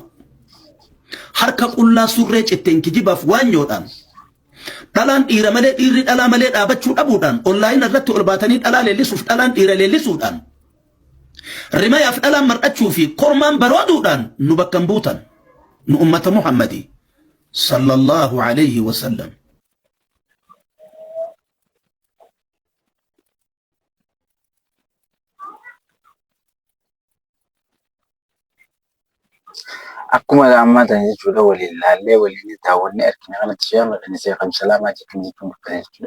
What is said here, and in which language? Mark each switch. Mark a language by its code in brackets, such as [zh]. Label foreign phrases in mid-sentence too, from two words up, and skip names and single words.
[om] Harka qullaa surree citteen kijibaaf waanyoodhaan dhalaan dhiira malee dhiirri dhalaa malee dhaabachuu dhabuudhaan onlaayina irratti ol baatanii dhalaa leellisuuf dhalaan dhiira leellisuudhaan rimayaaf dhalaan mar'achuu fi kormaan barooduudhaan nu bakka buutan nu ummata Muhammadii [ar] صلى الله عليه وسلم. [om] Akkuma ammaa ta'e jechuudha waliin ilaallee waliin daawwannee argina kanatti Sheekna kan Sheekh Abdusalaamaa jechuun dubbatan jechuudha.